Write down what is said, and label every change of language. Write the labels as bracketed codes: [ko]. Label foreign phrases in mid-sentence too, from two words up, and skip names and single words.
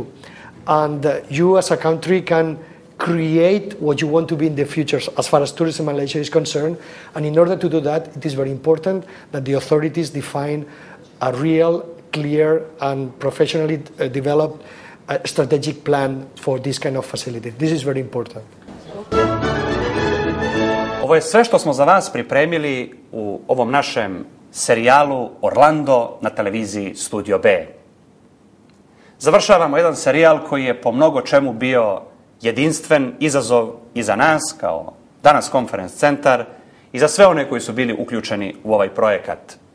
[en] And you as a country can create what you want to be in the future as far as tourism and leisure is concerned. And in order to do that, it is very important that the authorities define a real, clear and professionally developed strategic plan for this kind of facility. This is very important. [sr] Ovo je sve što smo za vas pripremili u ovom našem serijalu Orlando na televiziji Studio B. Završavamo jedan serijal koji je po mnogo čemu bio jedinstven izazov i za nas kao danas konferens centar i za sve one koji su bili uključeni u ovaj projekat.